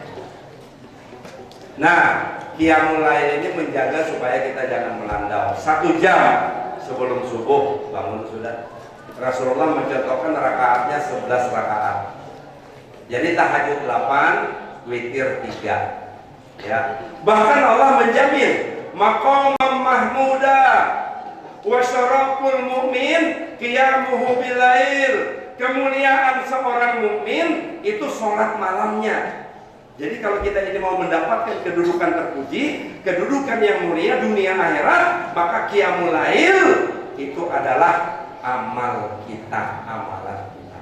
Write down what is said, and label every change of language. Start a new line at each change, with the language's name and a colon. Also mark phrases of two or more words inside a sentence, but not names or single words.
Indonesian: Nah,
Arabic: قيام الليل
Indonesian: ini menjaga supaya kita jangan melandau. 1 jam sebelum subuh bangun sudah. Rasulullah mencontohkan rakaatnya 11 rakaat. Jadi tahajud 8, witir 3. Ya. Bahkan Allah menjamin
Arabic: مقاما محمودا وشرف المؤمن قيامه بالليل.
Indonesian: Kemuliaan seorang mukmin itu sholat malamnya. Jadi kalau kita ini mau mendapatkan kedudukan terpuji, kedudukan yang mulia dunia akhirat, maka
Arabic: قيام الليل
Indonesian: itu adalah amal kita, amalan kita.